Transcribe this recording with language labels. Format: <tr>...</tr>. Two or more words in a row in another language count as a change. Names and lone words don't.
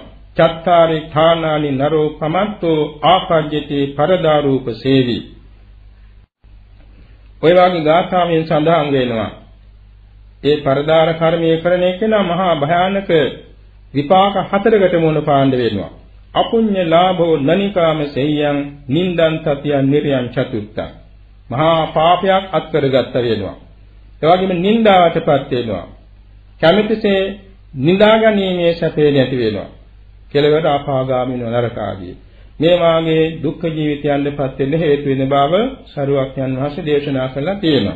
<pi>චත්තාරි ථානානි නරෝ පමත්තෝ ආපජ්ජති පරදාරූප සේවි.</pi> <si>ඔය වගේ ගාථාවෙන් සඳහන් වෙනවා. ඒ පරදාර කර්මයේ කරන එක නම් මහා භයානක විපාක 4කට මුණ පාණ්ඩ වෙනවා.</si> <pi>අපුඤ්ඤ ලාභෝ නනිකාම සෙය්‍යං නින්දං තතියං නිර්යං චතුත්තං.</pi> <si>මහා පාපයක් අත්කරගත්ත වෙනවා. ඒ වගේම නින්දාවටපත් වෙනවා. කැමැතිසේ නිදාගැනීමේ සැපේ නැති වෙනවා. කෙලවර අපාගාමී නරකාදී. මේ වාගේ දුක්ඛ ජීවිතයන්ටපත් වෙන්න හේතු වෙන බව සරුවක්ඥන් වහන්සේ දේශනා කළා තියෙනවා.</si>